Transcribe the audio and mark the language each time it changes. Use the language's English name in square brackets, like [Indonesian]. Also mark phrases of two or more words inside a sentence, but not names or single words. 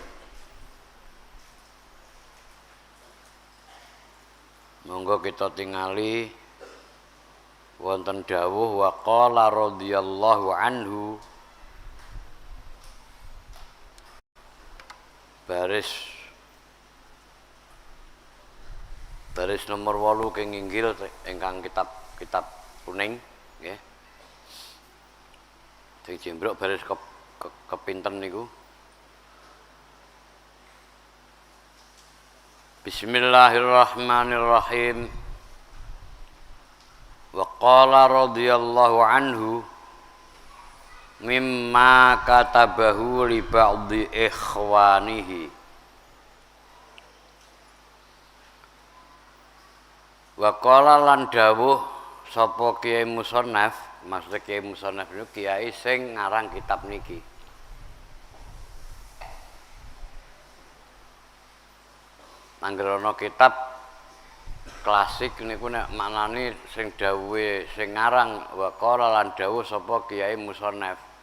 [Javanese] Monggo kita tingali wonten dawuh [Arabic] وقال رضي الله عنه [Javanese] baris nomor 8 keng inggil ingkang kitab kuning nggih. Sing jembrok baris kepinten niku. [Arabic] Bismillahirrahmanirrahim. وقال رضي الله عنه مما كتبه لبعض إخوانه. وقال [Javanese] lan dawuh sapa Kiai Musannaf, maksud Kiai Musannaf niku kiai sing ngarang kitab niki. Angger ana kitab klasik niku nek maknane sing dawuhe sing ngarang [Arabic] وقال [Javanese] lan dawuh sapa Kiai Musannaf.